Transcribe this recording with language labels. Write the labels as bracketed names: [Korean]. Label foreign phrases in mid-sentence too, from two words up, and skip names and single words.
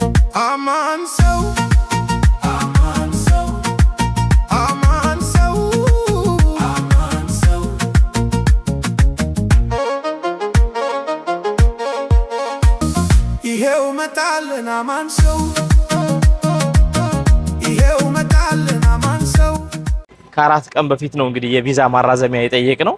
[Amharic] አማን ሰው፣ አማን ሰው፣ አማን ሰው፣ አማን ሰው. ይሄው መጣልን አማን ሰው ይሄው መጣልን አማን ሰው። ከአራት ቀን በፊት ነው እንግዲህ የቪዛ ማራዘሚያ የጠየቅነው።